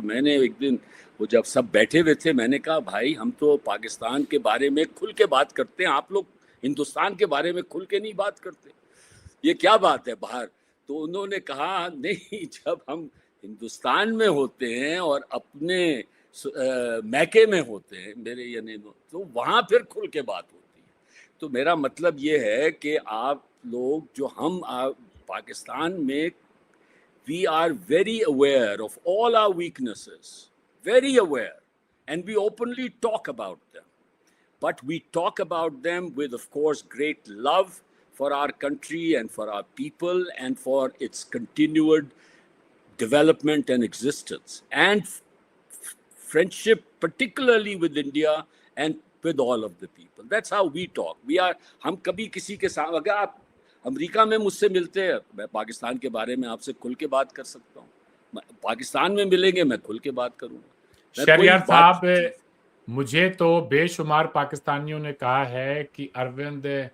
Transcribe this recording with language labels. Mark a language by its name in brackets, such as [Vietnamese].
[Hindi] तो मैंने एक दिन वो जब सब बैठे हुए थे, मैंने कहा भाई हम तो पाकिस्तान के बारे में खुल के बात करते हैं, आप लोग हिंदुस्तान के बारे में खुल के नहीं बात करते, ये क्या बात है बाहर? तो उन्होंने कहा नहीं, जब हम हिंदुस्तान में होते हैं और अपने मैके में होते हैं, मेरे यानी, तो वहाँ फिर खुल के बात होती है। तो मेरा मतलब ये है कि आप लोग जो हम पाकिस्तान में, [English] we are very aware of all our weaknesses, very aware, and we openly talk about them. But we talk about them with, of course, great love for our country and for our people and for its continued development and existence, and friendship, particularly with India and with all of the people. That's how we talk. [Hindi] हम कभी किसी के साथ, अगर आप America में मुझसे मिलते हैं, मैं पाकिस्तान के बारे में आपसे खुल के बात कर सकता हूँ, पाकिस्तान में मिलेंगे मैं खुल के बात करूँगा। शरियार साहब, मुझे तो बेशुमार पाकिस्तानियों ने कहा है कि अरविंद